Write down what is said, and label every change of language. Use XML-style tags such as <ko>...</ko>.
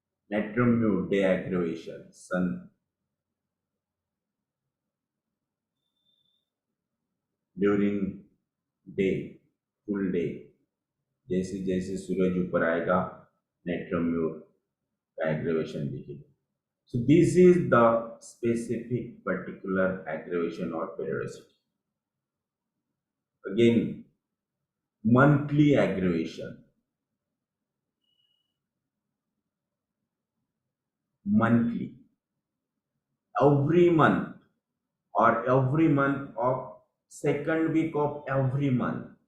<en>Natrium mu day aggravation, sun during day, full day.</en> <hi>जैसे जैसे सूरज ऊपर आएगा नेट्रम म्यू का एग्रेवेशन दिखेगा.</hi> <en>So this is the specific particular aggravation or periodicity. Again, monthly aggravation. Monthly. Every month or every month of second week of every month.</en>